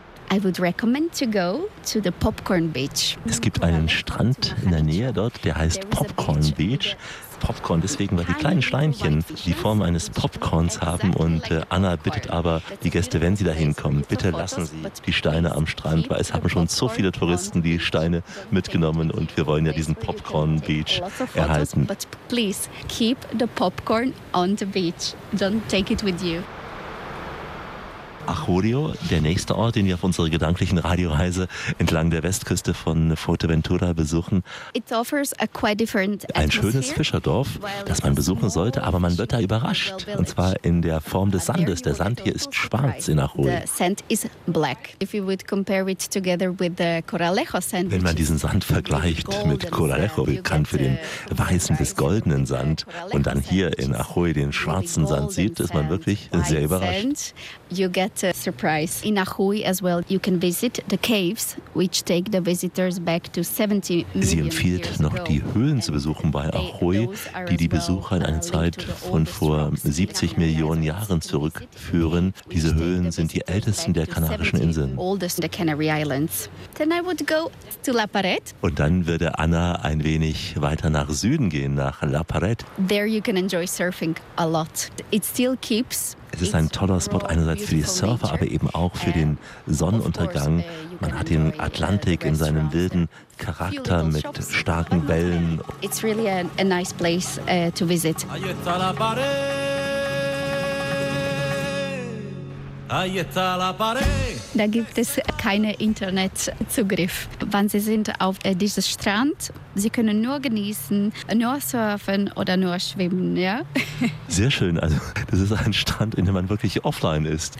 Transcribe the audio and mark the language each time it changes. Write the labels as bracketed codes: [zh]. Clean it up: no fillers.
[en] I would recommend to go to the Popcorn Beach. [de] Es gibt einen Strand in der Nähe dort, der heißt Popcorn Beach. Popcorn deswegen, weil die kleinen Steinchen die Form eines Popcorns haben. Und Anna bittet aber die Gäste, wenn sie da hinkommen, bitte lassen Sie die Steine am Strand, weil es haben schon so viele Touristen die Steine mitgenommen und wir wollen ja diesen Popcorn Beach erhalten. [en] But please keep the popcorn on the beach. Don't take it with you. [de] Ajorio, der nächste Ort, den wir auf unserer gedanklichen Radioreise entlang der Westküste von Fuerteventura besuchen. [en] It offers a quite different atmosphere. [de] Ein schönes Fischerdorf, das man besuchen sollte, aber man wird da überrascht. Und zwar in der Form des Sandes. Der Sand hier ist schwarz in Ajorio. [en] The sand is black. If you would compare it together with the Codalejo sand. [de] Wenn man diesen Sand vergleicht mit Codalejo, bekannt für den weißen bis goldenen Sand, und dann hier in Ajorio den schwarzen Sand sieht, ist man wirklich sehr überrascht. [en] Get a surprise. In Ajoy as well, you can visit the caves, which take the visitors back to 70 million years ago. [de] Sie empfiehlt noch die Höhlen zu besuchen bei Ajoy, die die Besucher in eine Zeit von vor 70 Millionen Jahren zurückführen. Diese Höhlen sind die ältesten der Kanarischen Inseln. [en] Oldest in the Canary Islands. Then I would go to La Parete. [de] Und dann würde Anna ein wenig weiter nach Süden gehen, nach La Parete. [en] There you can enjoy surfing a lot. It still keeps. [de] Es ist ein toller Spot, einerseits für die Surfer, aber eben auch für den Sonnenuntergang. Man hat den Atlantik in seinem wilden Charakter mit starken Wellen. [en] It's really a nice place to visit. [de] Da gibt es keinen Internetzugriff. Wenn Sie sind auf diesem Strand, Sie können nur genießen, nur surfen oder nur schwimmen. Ja? Sehr schön. Also das ist ein Strand, in dem man wirklich offline ist.